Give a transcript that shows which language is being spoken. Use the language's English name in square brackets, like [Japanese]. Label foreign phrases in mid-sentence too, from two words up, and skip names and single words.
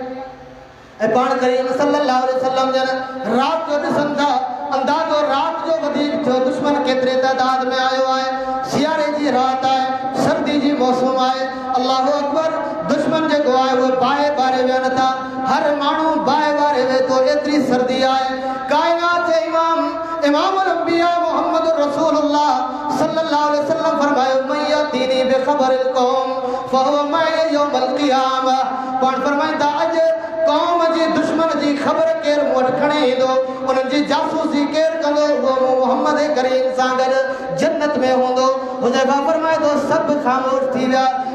[Sindhi] ऐं पाण करीम [Arabic] صلى الله عليه وسلم [Sindhi] जन रात जो ॾिसनि था अंदाज़ो रात जो वधीक थियो दुश्मन केतिरे तइदाद में आयो आहे सियारे जी रात आहे सर्दी जी मौसम आहे [Arabic] الله أكبر [Sindhi] दुश्मन जेको आहे उहे बाहि ॿारे विहनि था हर माण्हू बाहि ॿारे वेहे थो एतिरी सर्दी आहे काइनात जे इमाम अंबिया मोहम्मद रसूलुल्लाह [Arabic] صلى الله عليه وسلم [Sindhi] फरमायो [Arabic] من يأتيني بخبر القوم فهو معي يوم القيامة [Sindhi] पाण फरमाईंदा अॼु कौम जी दुश्मन जी ख़बर केरु मूं वटि खणी ईंदो उन्हनि जी जासूसी केरु कंदो उहो मोहम्मद करीम सां गॾु जन्नत में हूंदो हुज़ैफ़ा फरमाए थो सभु ख़ामोश थी विया